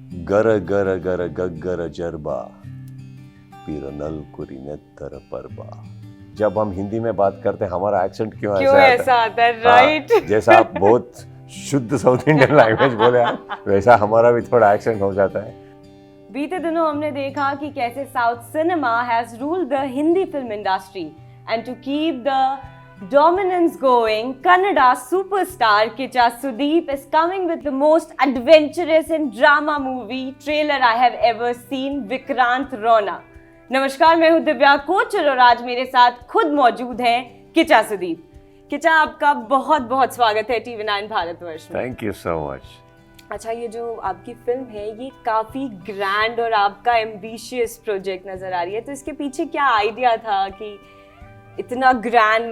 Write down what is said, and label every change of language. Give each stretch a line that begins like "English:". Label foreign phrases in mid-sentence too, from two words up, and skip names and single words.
Hindi: गर गर गर गग्गर जरबा पीरनल कुरिनेत्तर परबा। जब हम हिंदी में बात करते हैं हमारा एक्सेंट क्यों ऐसा आता है? राइट। जैसा आप बहुत शुद्ध
English: South Indian language
Hindi: बोले आप, वैसा हमारा भी थोड़ा एक्सेंट हो जाता है। बीते दिनों हमने देखा कि कैसे
English: South cinema has ruled the Hindi film industry and to keep the dominance going, Kannada superstar Kicha Sudeep is coming with the most adventurous and drama movie trailer I have ever seen, Vikrant Rona.
Hindi: नमस्कार, मैं हूं दिव्या कोचर और आज मेरे साथ खुद मौजूद हैं किचा सुदीप। किचा, आपका बहुत बहुत स्वागत है TV9 भारतवर्ष में।
English: thank you so much.
Hindi: अच्छा, ये जो आपकी फिल्म है ये काफी ग्रैंड और आपका एम्बिशियस प्रोजेक्ट नजर आ रही है, तो इसके पीछे क्या आइडिया था कि इतना ग्रैंड?